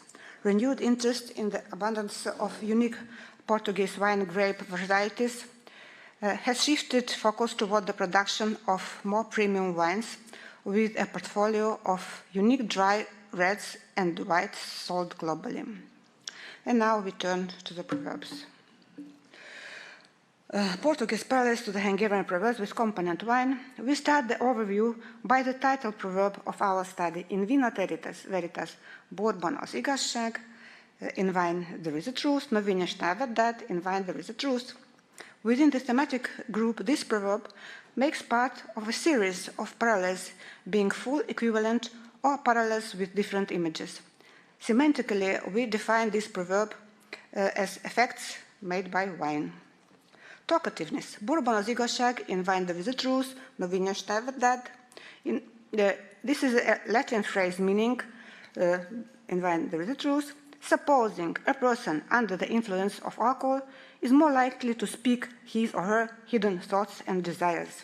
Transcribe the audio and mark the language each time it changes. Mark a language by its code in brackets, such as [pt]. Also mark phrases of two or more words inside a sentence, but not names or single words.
[en] Renewed interest in the abundance of unique Portuguese wine grape varieties has shifted focus toward the production of more premium wines with a portfolio of unique dry reds and whites sold globally. And now we turn to the Proverbs. Portuguese parallels to the Hungarian Proverbs with component wine. We start the overview by the title proverb of our study, [la] in vino veritas, [hu] borban az igazság, [en] in wine there is a truth, no vino that, in wine there is a truth. Within the thematic group, this proverb makes part of a series of parallels being full equivalent or parallels with different images. Semantically, we define this proverb as effects made by wine. Talkativeness. [hu] Borban az igazság, [en] in wine there is a truth, no vino that. This is a Latin phrase meaning, in wine there is a truth, supposing a person under the influence of alcohol is more likely to speak his or her hidden thoughts and desires.